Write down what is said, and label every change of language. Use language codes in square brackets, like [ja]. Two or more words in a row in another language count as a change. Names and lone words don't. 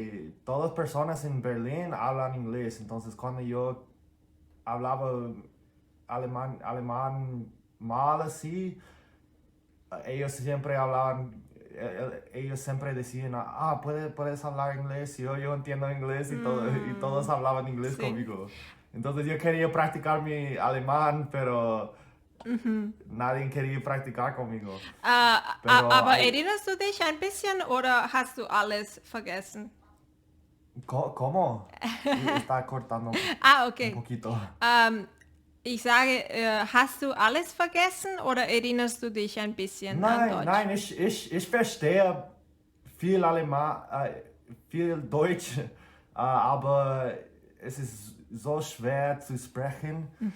[es] porque todas las personas en Berlín hablan inglés. Entonces cuando yo hablaba alemán mal así, ellos siempre hablaban, ellos siempre decían, puedes hablar inglés, yo entiendo inglés y todos hablaban inglés Sí. conmigo. Entonces yo quería practicar mi alemán, pero nadie quería practicar conmigo. Pero Aber hay, [de] erinnerst du dich ein bisschen oder hast du alles vergessen? [es] ¿Cómo? Está cortando un Okay. poquito. [de] Ich sage, hast du alles vergessen oder erinnerst du dich ein bisschen an Nein, Deutsch? nein, ich verstehe viel Alemán, viel Deutsch, aber es ist so schwer zu sprechen.